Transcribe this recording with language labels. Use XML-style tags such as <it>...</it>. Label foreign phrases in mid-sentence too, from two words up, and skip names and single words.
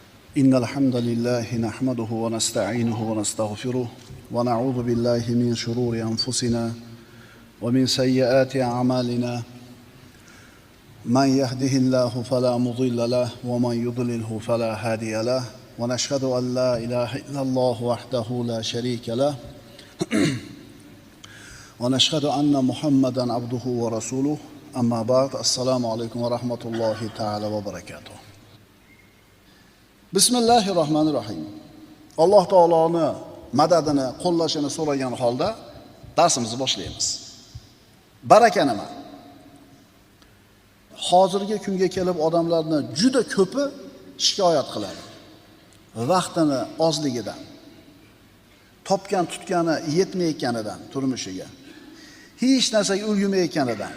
<ar>إن الحمد لله نحمده ونستعينه ونستغفره ونعوذ بالله من شرور أنفسنا ومن سيئات أعمالنا من يهده الله فلا مضل له ومن يضلله فلا هادي له ونشهد أن لا إله إلا الله وحده لا شريك له ونشهد أن محمدا عبده ورسوله أما بعد السلام عليكم ورحمة الله تعالى وبركاته. بسم الله الرحمن الرحيم.</ar> <uz>Alloh taoloni madadini qo'llashini so'ragan holda darsimizni boshlaymiz. Baraka nima? Hozirgi kunga kelib odamlarni juda ko'pi shikoyat qiladi. Vaqtini ozligidan, topgan tutgani yetmayotganidan turmushiga, hech narsaga ulgurmayotganidan.</uz>